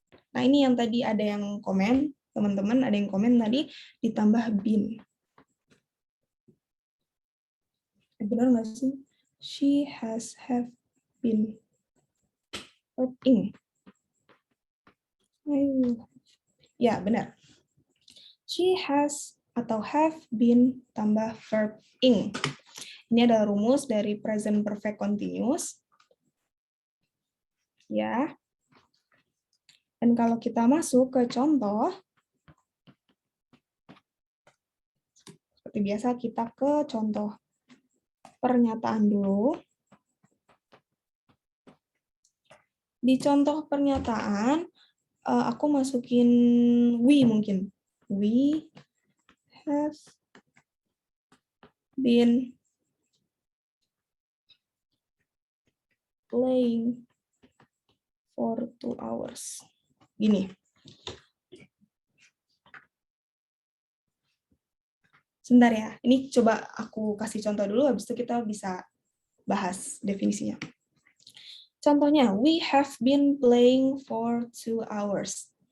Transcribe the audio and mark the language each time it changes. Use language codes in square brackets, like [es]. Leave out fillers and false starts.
[id] Nah, ini yang tadi ada yang komen, teman-teman ada yang komen tadi, ditambah been. Benar nggak sih? [en] She has have been working. [id] Ya, benar. [en] She has atau have been tambah verb ing. [id] Ini adalah rumus dari present perfect continuous. Ya. Dan kalau kita masuk ke contoh, seperti biasa kita ke contoh pernyataan dulu. Di contoh pernyataan, aku masukin we mungkin. [en] We have been playing for 2 hours. [id] Gini. Sebentar ya, ini coba aku kasih contoh dulu, habis itu kita bisa bahas definisinya. Contohnya, [en] we have been playing for 2 hours.